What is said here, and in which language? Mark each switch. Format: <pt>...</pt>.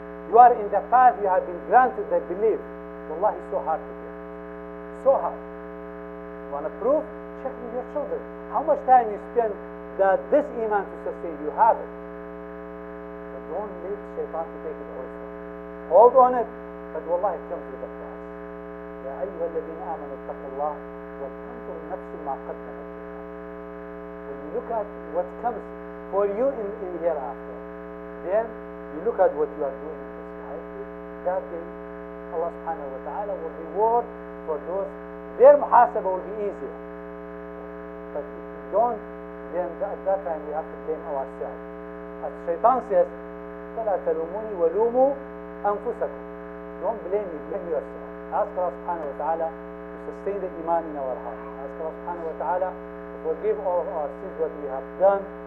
<en>You are in the path, you have been granted the belief. Wallahi, it's so hard to get. So hard. You want to prove? Check with your children. How much time you spend that this iman to sustain? You have it. But don't let shaitan to take it away from you. Hold on it, but wallahi, it comes with a price.</en> <ar>يا أيها الذين آمنوا اتقوا الله وتنظر نفس ما قدمت.</ar> <en>When you look at what comes for you in hereafter, then you look at what you are doing in this life. That day, Allah subhanahu wa ta'ala will reward for those. Their muhasabah will be easier. But if you don't, then at that time we have to blame ourselves. As Shaitan says,</en> <ar>فَلَا تَلُومُونِي وَلُومُوا أَنفُسَكُمْ.</ar> <en>Don't blame me, blame yourself. Ask Allah subhanahu wa ta'ala to sustain the iman in our heart. Ask Allah subhanahu wa ta'ala to forgive all of our sins what we have done.</en>